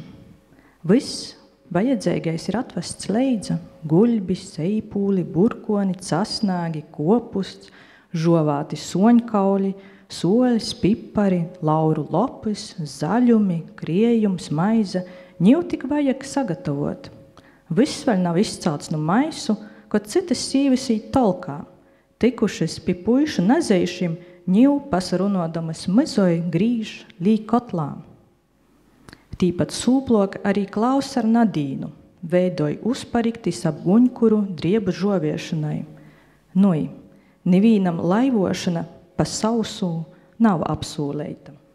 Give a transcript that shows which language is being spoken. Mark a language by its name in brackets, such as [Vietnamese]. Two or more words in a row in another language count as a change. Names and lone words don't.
[Latgalian] Viss vajadzīgais ir atvests leidza, guļbi, seipūli, burkoni, casnāgi, kopusts, žovāti soņkauļi, soļs, pipari, lauru lopis, zaļumi, kriejums, maize, ņiv tik vajag sagatavot. Viss vēl nav izcelts no maisu, kad citas sīvis īt tolkā. Tikušas pie puišu nezeišiem, ņiv pasarunodamas mizoj grīž lī kotlā. Tīpat sūplok arī Klaus ar Nadīnu, veidoj uzpariktis ap guņkuru driebu žoviešanai. Nui, nevīnam laivošana pa sausū nav apsūleita.